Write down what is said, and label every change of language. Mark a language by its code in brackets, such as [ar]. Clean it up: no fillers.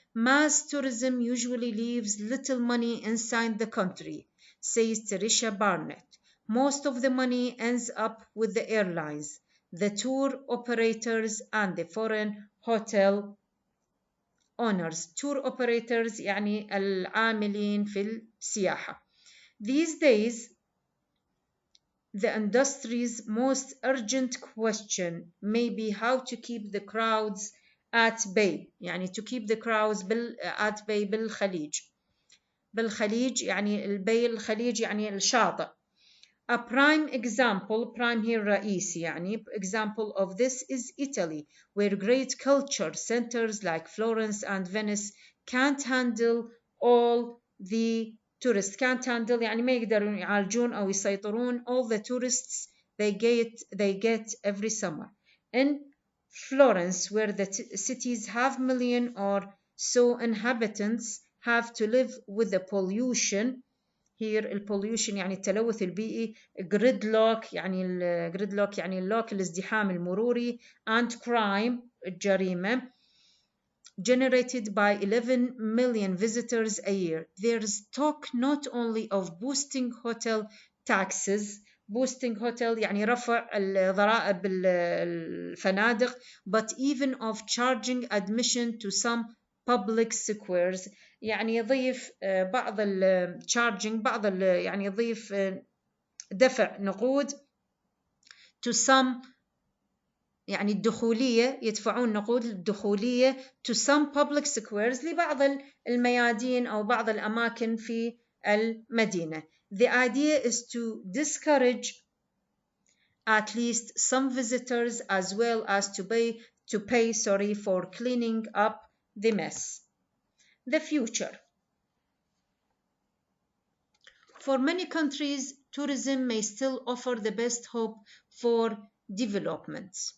[en] Mass tourism usually leaves little money inside the country, says Teresha Barnett. Most of the money ends up with the airlines, the tour operators, and the foreign hotel owners. Tour operators [ar] يعني العاملين في السياحة. [en] These days, the industry's most urgent question may be how to keep the crowds at bay. [ar] يعني [en] to keep the crowds at bay [ar] بالخليج يعني البي الخليج يعني الشاطئ. [en] A prime example, prime here [ar] رئيسي يعني [en] example of this is Italy, where great culture centers like Florence and Venice can't handle all the tourists. Can't handle [ar] يعني ما يقدرون يعالجون أو يسيطرون [en] all the tourists they get every summer. In Florence, where the cities have million or so inhabitants, have to live with the pollution. [ar] Here البوليوشن يعني التلوث البيئي. gridlock يعني gridlock يعني اللوك الازدحام المروري. [en] and crime [ar] الجريمة [en] generated by 11 million visitors a year. There's talk not only of boosting hotel taxes, boosting hotel [ar] يعني رفع الضرائب الفنادق, [en] but even of charging admission to some public squares. [ar] يعني يضيف بعض charging بعض يعني يضيف دفع نقود to some يعني الدخولية يدفعون نقود الدخولية [en] to some public squares [ar] لبعض الميادين أو بعض الأماكن في المدينة. [en] The idea is to discourage at least some visitors as well as to pay for cleaning up the mess. The future. For many countries, tourism may still offer the best hope for development.